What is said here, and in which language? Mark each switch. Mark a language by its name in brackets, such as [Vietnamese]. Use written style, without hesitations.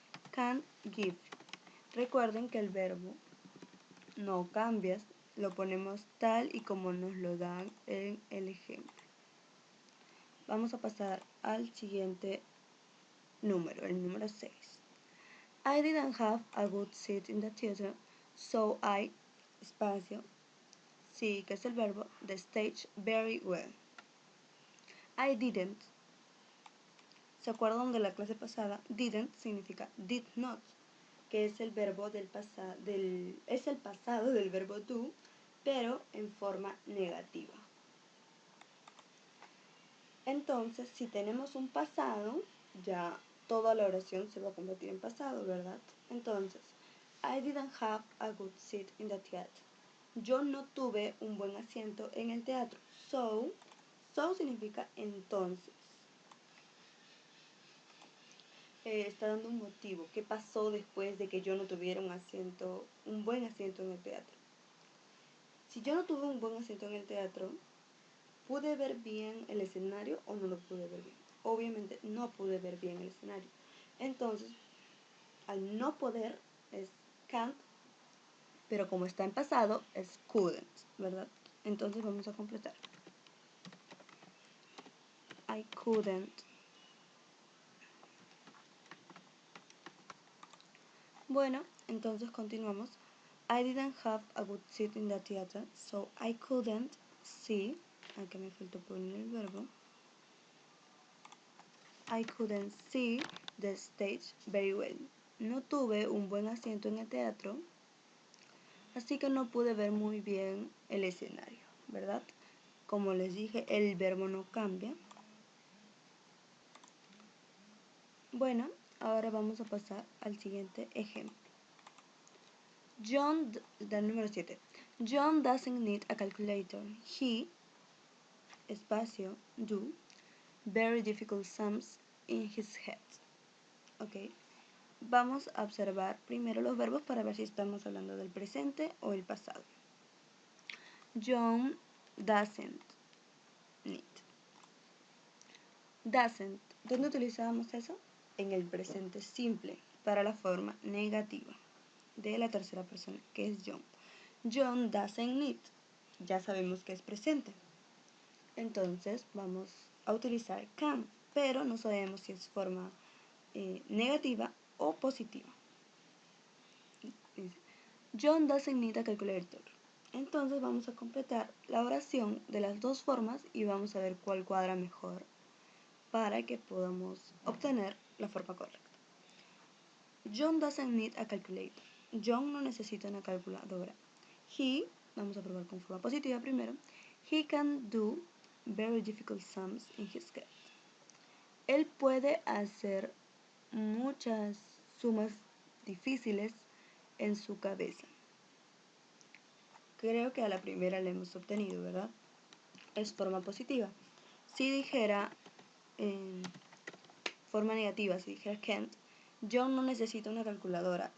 [English] Can't give. [Spanish] Recuerden que el verbo no cambia, lo ponemos tal y como nos lo dan en el ejemplo. Vamos a pasar al siguiente número, el número 6. [English] I didn't have a good seat in the theater, so I, espacio, sí, [Spanish] que es el verbo, [English] the stage very well. I didn't. [Spanish] ¿Se acuerdan de la clase pasada? Didn't significa did not, que es el verbo del pasado, es el pasado del verbo do, pero en forma negativa. Entonces, si tenemos un pasado, ya toda la oración se va a convertir en pasado, ¿verdad? [English] Entonces, I didn't have a good seat in the theater. [Spanish] Yo no tuve un buen asiento en el teatro. So significa entonces. Está dando un motivo. ¿Qué pasó después de que yo no tuviera un buen asiento en el teatro? Si yo no tuve un buen asiento en el teatro, ¿pude ver bien el escenario o no lo pude ver bien? Obviamente no pude ver bien el escenario. Entonces, al no poder es can't, pero como está en pasado es couldn't, ¿verdad? Entonces vamos a completar. [English] I couldn't. [Spanish] Bueno, entonces continuamos. [English] I didn't have a good seat in the theater, so I couldn't see. [Spanish] Aquí me faltó poner el verbo. [English] I couldn't see the stage very well. [Spanish] No tuve un buen asiento en el teatro, así que no pude ver muy bien el escenario, ¿verdad? Como les dije, el verbo no cambia. Bueno, ahora vamos a pasar al siguiente ejemplo. Del número 7. [English] John doesn't need a calculator. He, espacio, do, very difficult sums in his head. Ok. [Spanish] Vamos a observar primero los verbos para ver si estamos hablando del presente o el pasado. [English] John doesn't need. [Spanish] Doesn't. ¿Dónde utilizábamos eso? En el presente simple, para la forma negativa de la tercera persona, que es John. [English] John doesn't need. [Spanish] Ya sabemos que es presente. Entonces vamos a utilizar can, pero no sabemos si es forma negativa o positiva. [English] John doesn't need a calculator. [Spanish] Entonces vamos a completar la oración de las dos formas y vamos a ver cuál cuadra mejor para que podamos obtener la forma correcta. [English] John doesn't need a calculator. [Spanish] John no necesita una calculadora. He, vamos a probar con forma positiva primero. [English] He can do very difficult sums in his head. [Spanish] Él puede hacer muchas sumas difíciles en su cabeza. Creo que a la primera la hemos obtenido, ¿verdad? Es forma positiva. Si dijera en forma negativa, si dijera can't, John no necesita una calculadora.